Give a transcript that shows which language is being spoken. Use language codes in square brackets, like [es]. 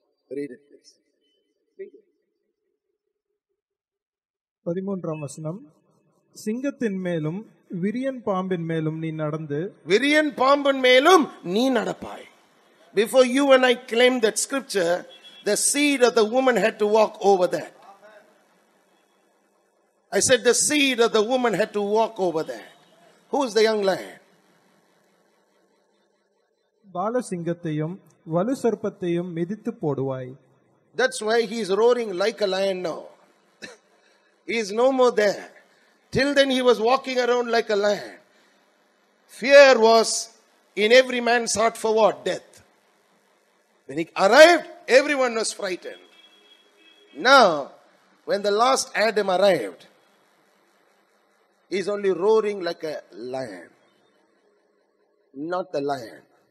[en] Read it, please. [ta] 13ஆம் வசனம், சிங்கத்தின் மேலும் விரியன் பாம்பின் மேலும் நீ நடந்து விரியன் பாம்பின் மேலும் நீ நடப்பாய். [en] Before you and I claim that scripture, the seed of the woman had to walk over that. I said the seed of the woman had to walk over that. Who is the young lion? [ta] பாலசிங்கத்தையும் வலு சர்ப்பத்தையும் மிதித்து போடுவாய். [en] That's why he is roaring like a lion now. He is no more there. Till then he was walking around like a lion. Fear was in every man's heart for what? Death. When he arrived, everyone was frightened. Now, when the last Adam arrived, he is only roaring like a lion. Not the lion.